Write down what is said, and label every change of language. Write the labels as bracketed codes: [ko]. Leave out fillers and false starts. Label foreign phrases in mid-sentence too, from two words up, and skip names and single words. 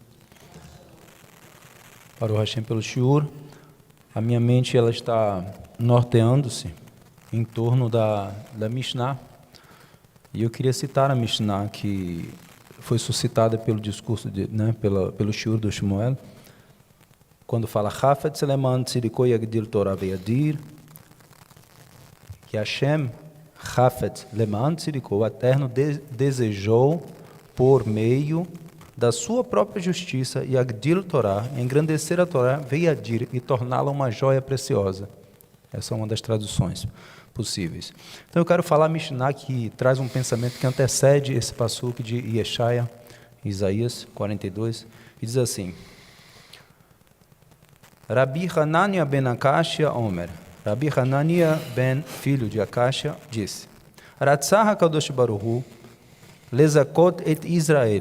[pt] Para o Hashem pelo Shiur. A minha mente ela está norteando-se em torno da Mishnah. E eu queria citar a Mishnah que foi suscitada pelo discurso, pelo Shiur do Shmuel, quando fala [he] חפץ למען צדקו יגדיל תורה ויאדיר, [pt] que Hashem, [he] חפץ למען צדקו, [pt] o Eterno desejou por meio da sua própria justiça, e [he] יגדיל תורה, [pt] engrandecer a Torá, veyadir, e torná-la uma joia preciosa. Essa é uma das traduções possíveis. Então eu quero falar a Mishnah que traz um pensamento que antecede esse passuque de Yeshaya, Isaías 42, e diz assim: Rabi Hanania ben Akashia Omer, Rabi Hanania ben filho de Akashia, disse: [he] רצה הקדוש ברוך הוא לזכות את ישראל.